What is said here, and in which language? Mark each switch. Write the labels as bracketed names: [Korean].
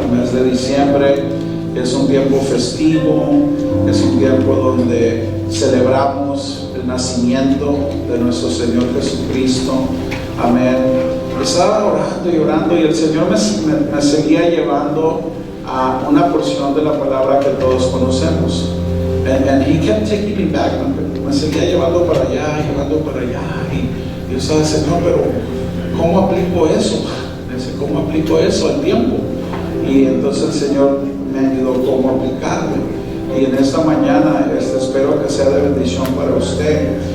[Spanish] El mes de diciembre es un tiempo festivo, es un tiempo donde celebramos el nacimiento de nuestro Señor Jesucristo. Amén. Estaba orando y orando y el Señor me seguía llevando a una porción de la palabra que todos conocemos. [English] And he kept taking me back. [Spanish] Me seguía llevando para allá. Y yo estaba diciendo, no, pero ¿cómo aplico eso? ¿Cómo aplico eso al tiempo? Y entonces el Señor me ayudó cómo aplicarlo. Y en esta mañana espero que sea de bendición para usted.